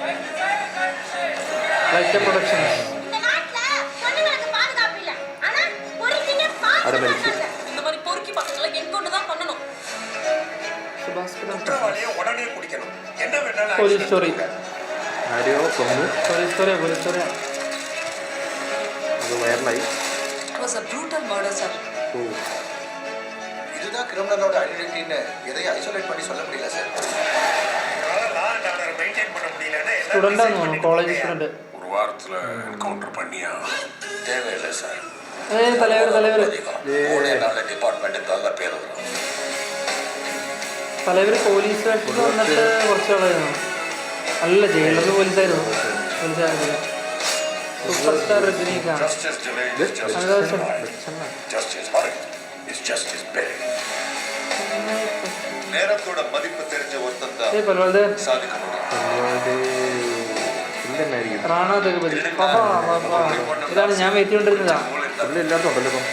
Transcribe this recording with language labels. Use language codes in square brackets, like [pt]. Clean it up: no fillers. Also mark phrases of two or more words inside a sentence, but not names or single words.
[ml] ലൈറ്റ് പ്രൊഡക്ഷൻസ് പോലീസ് സ്റ്റോറി. പോലീസ് സ്റ്റോറിയാ. അത് വൈറലായി. [ta] இதுதான் கிரிமினலோட ஐடென்டிட்டின்னு எதையும் ஐசோலேட் பண்ணி சொல்ல முடியல சார். ஸ்டூடெண்டா ஆனோ [en] college student. [ta] ஒரு வாரத்துல என்கவுண்டர் பண்ணியா தேவையில்லை சார். தலைவர் ஒரே நாள்ல டிபார்ட்மெண்ட் நல்ல பேர் வரும். [ml] தலைவர் പോലീസ് വേഷത്തിൽ വന്നിട്ട് കുറച്ച് ആളായിരുന്നു. അല്ല, ജയിലറിൽ പോലീസായിരുന്നു. [en] super star [ml] രജനീകാന്ത്. [ta] நேரத்தோட மதிப்பு தெரிஞ்ச ஒருத்தன் தான் சாதிக்க முடியும். [ml] റാണ ദഗപതി. ഇതാണ് ഞാൻ വെയിറ്റ് ചെയ്തോണ്ടിരുന്നതാ. എല്ലാവർക്കും ഉണ്ടല്ലോ ഇപ്പം.